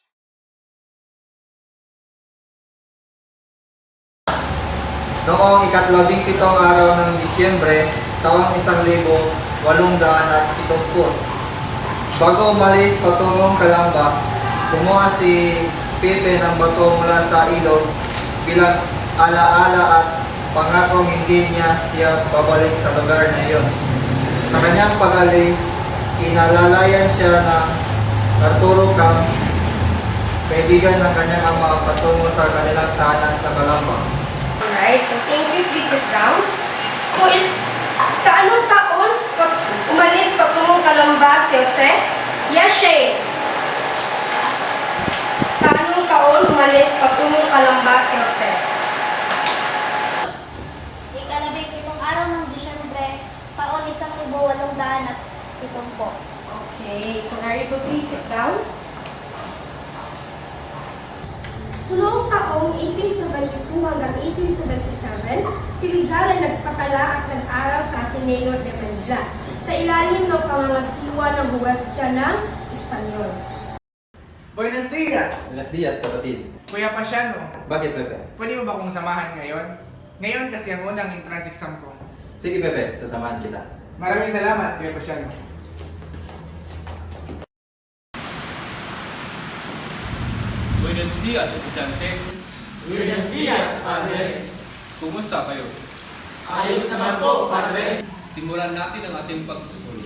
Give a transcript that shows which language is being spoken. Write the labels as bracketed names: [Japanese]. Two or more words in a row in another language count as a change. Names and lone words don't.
[Filipino] Noong ika-17 araw ng Disyembre, taong 1870, bago umalis patungong Calamba, kumuha si Pepe ng bato mula sa ilog bilang alaala at pangakong hindi niya siya babalik sa lugar na iyon. Sa kanyang pag-alis, inalalayan siya ng Arturo Camps, kaibigan ng kanyang ama, patungo sa kanilang tahanan sa Calamba. [English] Alright, so thank you. Please sit down. So, [Filipino] sa anong taon umalis patungong Calamba si Jose? Yashe. Sa anong taon umalis patungong Calamba si Jose? Ika-17 araw ng Disyembre, taon 1870 po. [English] Okay, so very good. Please sit down. So, [Filipino] noong taong 1872 hanggang 1877, si Rizal ay nagpatala at nag-aral sa Ateneo de Manila sa ilalim ng pangangasiwa ng huwes siya ng Espanyol. [Spanish] Buenos dias! Buenos dias, [Filipino] kapatid. Kuya Pasiano, Bakit, Pepe? pwede mo ba akong samahan ngayon? Ngayon kasi ang unang [English] entrance exam [Filipino] ko. Sige, Pepe. Sasamahan kita. Maraming salamat, Kuya Pasiano. [Spanish] Buenos días, estudyante. Buenos días, Padre. [Filipino] Kumusta kayo? Ayos naman po, Padre. Simulan natin ang ating pagsusulit.